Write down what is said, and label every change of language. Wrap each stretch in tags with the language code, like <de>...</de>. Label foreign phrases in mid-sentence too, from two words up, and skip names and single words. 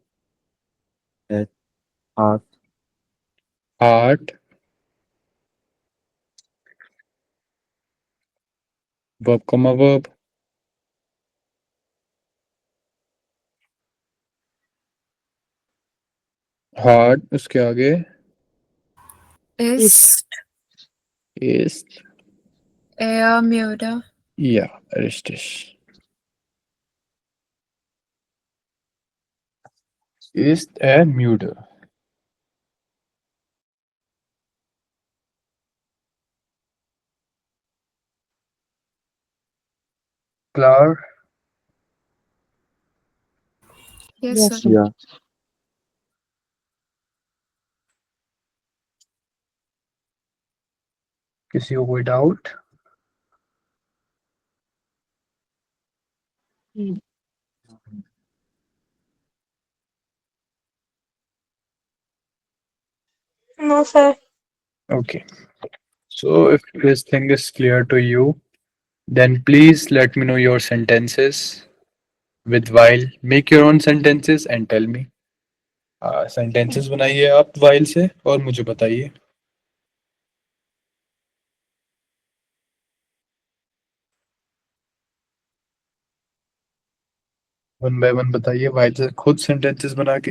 <de>hat. hat. Verb, verb.</de> <hi>Hat उसके आगे</hi> <de>Ist ist. müde? Ja, richtig. Ist müde? Klar?</de> <en>Yes, Yes, sir. sir.</en> <de>Ja.</de> <hi>किसी को कोई डाउट? Hmm.</hi> <en>No, sir. Okay. So if this thing is clear to you, then please let me know your sentences with while. Make your own sentences and tell me.</en> <hi>Sentences बनाइए आप while से और मुझे बताइए.</hi> <en>One by one</en> <hi>बताइए while से खुद sentences बना के.</hi>